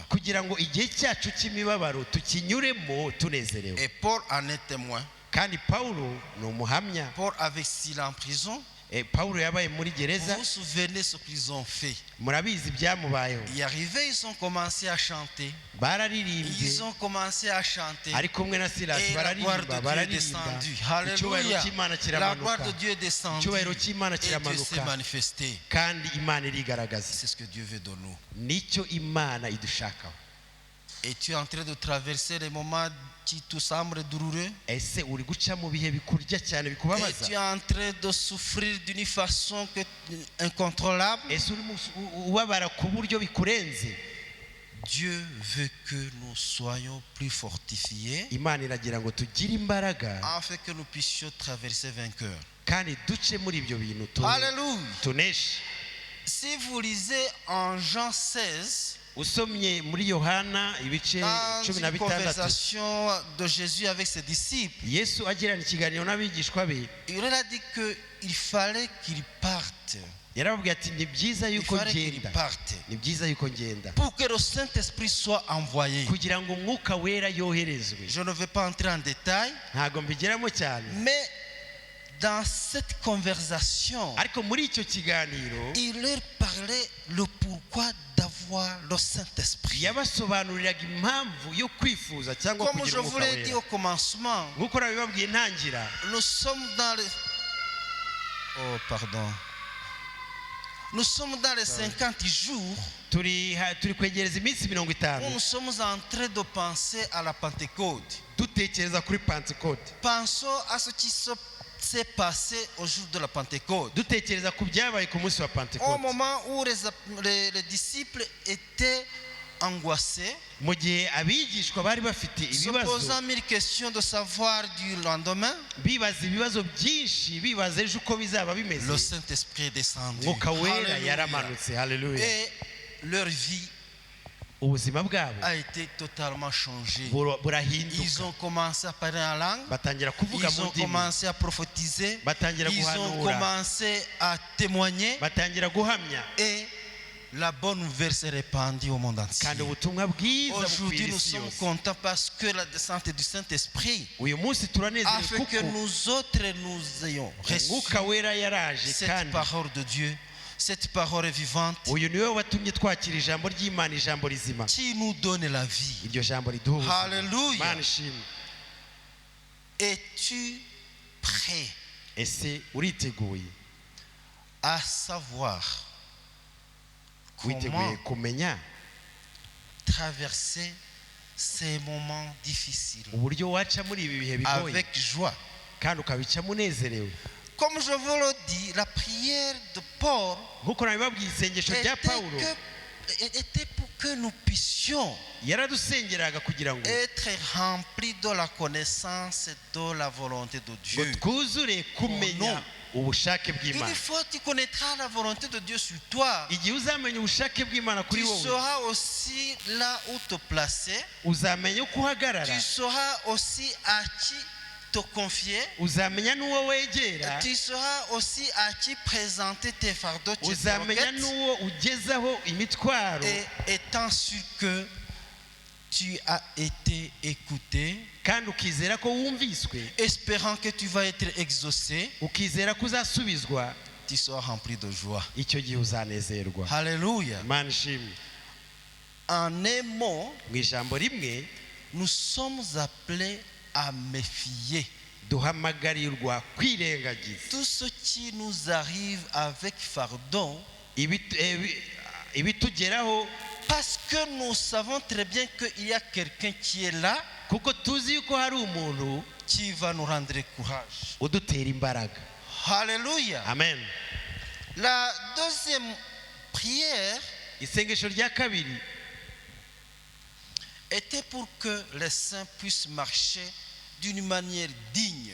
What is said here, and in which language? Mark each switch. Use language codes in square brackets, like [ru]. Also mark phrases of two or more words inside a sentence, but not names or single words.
[rw] kugira ngo igihe cyacu cy'imibabaro tukinyuremo tunezerewe. [fr] Et Paul en est témoin. [rw] Kandi Pawulo ni umuhamya. [fr] Paul avait Silas en prison. [rw] Pawulo yabaye muri [fr] Vous [rw] gereza. [fr] vous souvenez ce qu'ils ont fait? [rw] Murabizi byamubayeho. [fr] Y arrivé, ils ont commencé à chanter. [rw] Bararirimbye [fr] Ils ont commencé à chanter. [rw] ari kumwe na Silas [fr] Et la gloire de [rw] bararirimba [fr] Dieu est descendue. Alléluia. [rw] icyubahiro cy'Imana [fr] La gloire de [rw] kiramanuka. [fr] Dieu est descendue. [rw] Icyubahiro cy'Imana [fr] Et Dieu s'est [rw] kiramanuka [fr] manifesté. [rw] kandi Imana irigaragaza. [fr] C'est ce que Dieu veut de nous. [rw] Nicyo Imana idushakaho. [fr] Et tu es en train de traverser les moments qui te semblent douloureux. [rw] Ese uri guca mu bihe bikurya cyane [fr] Et [rw] bikubabaza? [fr] tu es en train de souffrir d'une façon incontrôlable. [rw] Ese uri ubabara ku buryo bikurenze? [fr] Dieu veut que nous soyons plus fortifiés [rw] Imana iragira ngo tugire imbaraga [fr] afin que nous puissions traverser vainqueurs. [rw] kandi duce muri ibyo bintu [fr] Alléluia. [rw] tuneshe. [fr] Si vous lisez en Jean 16, [rw] Usomye muri Yohana ibice [fr] dans 16 une conversation de Jésus avec ses disciples, [rw] Yesu agirana ikiganiro n'abigishwa be [fr] il leur a dit qu'il fallait qu'ils partent. [rw] yarababwiye ati ni byiza [fr] Il [rw] yuko [fr] fallait qu'ils [rw] ngenda, [fr] partent [rw] ni byiza yuko ngenda [fr] pour que le Saint-Esprit soit envoyé. [rw] kugira ngo umwuka wera yoherezwe. [fr] Je ne vais pas entrer en détail, [rw] Ntago mbigeramo cyane, [fr] mais dans cette conversation, [rw] ariko muri icyo kiganiro [fr] il leur parlait le pourquoi d'avoir le Saint-Esprit. [rw] yabasobanuriraga impamvu yo kwifuza cyangwa [fr] Comme je [rw] kugira [fr] vous [rw] umwuka [fr] l'ai dit [rw] wera. [fr] au commencement, [rw] Nk'uko nabibabwiye ntangira, [fr] nous sommes dans les... Oh, pardon. Nous sommes dans les 50 jours [rw] turi kwegereza iminsi 50 [fr] où nous sommes en train de penser à la Pentecôte. [rw] dutekereza kuri Pentecote, [fr] Pensons à ce qui s'est passé au jour de la Pentecôte. [rw] dutekereza ku byabaye ku munsi wa [fr] Au [rw] Pentecote, [fr] moment où les disciples étaient angoissés, [rw] mu gihe abigishwa bari bafite [fr] se [rw] ibibazo, [fr] posant mille questions de savoir du lendemain, [rw] bibaza ibibazo byinshi, bibaza ejo uko bizaba [fr] le [rw] bimeze. [fr] Saint-Esprit est descendu. [rw] Mwuka wera [fr] Alléluia. [rw] yaramanutse. Haleluya. [fr] Et leur vie [rw] Ubuzima bwabo [fr] a été totalement changé. Ils [rw] burahinduka, [fr] ont commencé à parler en langue. [rw] batangira kuvuga [fr] Ils [rw] mu [fr] ont [rw] ndimi, [fr] commencé à prophétiser. [rw] batangira [fr] Ils ont [rw] guhanura, [fr] commencé à témoigner. [rw] batangira guhamya, [fr] Et la bonne nouvelle s'est répandue au monde entier. [rw] kandi ubutumwa bwiza [fr] Aujourd'hui, [rw] bukwira [fr] nous [rw] isi [fr] sommes [rw] yose. [fr] contents parce que la descente du Saint-Esprit [rw] Uyu munsi turanezerewe [fr] afin que [rw] kuko [fr] nous autres nous ayons reçu [rw] umwuka wera yaraje, [fr] cette [rw] kandi [fr] parole de Dieu, cette parole est vivante [rw] uyu niwe watumye twakira ijambo ry'Imana, ijambo rizima. [fr] qui nous donne la vie. [rw] Iryo jambo riduha ubuzima. [fr] Alléluia. [rw] Imana ishimwe. [fr] Es-tu prêt [rw] Ese uriteguye? [fr] à savoir [rw] Witeguye [fr] comment [rw] kumenya [fr] traverser ces moments difficiles [rw] uburyo waca muri ibi bihe bigoye [fr] avec joie? [rw] kandi ukabicamo unezerewe? [fr] Comme je vous le dis, la prière de Paul [rw] Nk'uko nabibabwiye, isengesho rya Pawulo [fr] était pour que nous puissions [rw] yaradusengeraga kugira ngo [fr] être remplis de la connaissance de la volonté de [rw] ngo [fr] Dieu. [rw] twuzure kumenya ubushake bw'Imana. [fr] Une fois que tu connaîtras la volonté de Dieu sur toi, [rw] Igihe uzamenya ubushake bw'Imana kuri [fr] tu [rw] wowe, [fr] sauras aussi là où te placer. [rw] uzamenya uko uhagarara, [fr] Tu sauras aussi à qui te confier. [rw] uzamenya n'uwo wegera, [fr] Tu sauras aussi à qui présenter tes fardeaux, tes [rw] uzamenya [fr] requêtes. [rw] n'uwo ugezaho imitwaro, [fr] Et étant sûr que tu as été écouté, [rw] kandi ukizera ko wumviswe, [fr] espérant que tu vas être exaucé, [rw] ukizera ko uzasubizwa, [fr] tu seras rempli de joie. [rw] icyo gihe uzanezerwa. [fr] Alléluia. [rw] Imana ishimwe. [fr] En un mot, [rw] Mu ijambo rimwe, [fr] nous sommes appelés à méfier [rw] duhamagarirwa kwirengagiza [fr] tout ce qui nous arrive avec fardeau, [rw] ibitugeraho, [fr] parce que nous savons très bien qu'il y a quelqu'un qui est là, [rw] kuko tuzi yuko hari umuntu [fr] qui va nous rendre courage. [rw] udutera imbaraga. [fr] Alléluia. Amen. La deuxième prière [rw] Isengesho rya kabiri [fr] était pour que les saints puissent marcher d'une manière digne.